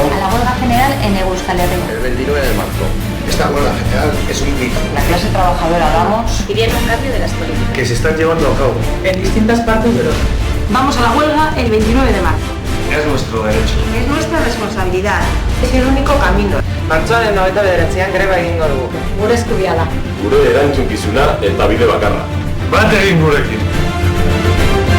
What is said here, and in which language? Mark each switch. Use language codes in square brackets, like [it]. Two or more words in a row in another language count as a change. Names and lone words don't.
[es] A la huelga general en Euskal Herria. El 29 de marzo. Esta huelga general es un hito La clase trabajadora damos Y viene un cambio de las políticas. que se están llevando a cabo. en distintas partes de Europa. Vamos a la huelga el 29 de marzo. Es nuestro derecho. Es nuestra responsabilidad. Es el único camino. [eu] Martxoaren 29an greba egingo dugu. Gure eskubia da. Gure erantzukizuna eta bide bakarra. Bat egin gurekin.